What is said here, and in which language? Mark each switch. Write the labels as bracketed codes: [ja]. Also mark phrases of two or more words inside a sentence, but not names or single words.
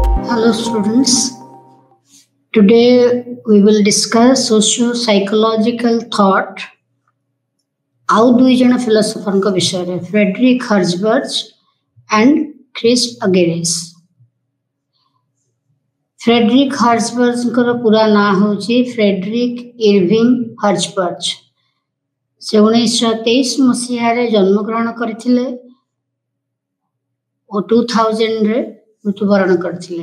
[en] Hello students, today we will discuss socio-psychological thought [or] ଆଉ ଦୁଇ ଜଣ ଫିଲୋସୋଫରଙ୍କ ବିଷୟରେ [en] ଫ୍ରେଡରିକ୍ ହର୍ଜବର୍ଗ and କ୍ରିସ୍ପ ଅଗେରେସ୍। [or] ଫ୍ରେଡରିକ୍ ହର୍ଜବର୍ଗଙ୍କର ପୁରା ନାଁ ହେଉଛି ଫ୍ରେଡରିକ୍ ଇରଭିଂ ହର୍ଜବର୍ଗ। ସେ 1923 ମସିହାରେ ଜନ୍ମଗ୍ରହଣ କରିଥିଲେ ଓ 2000ରେ ମୃତ୍ୟୁବରଣ କରିଥିଲେ।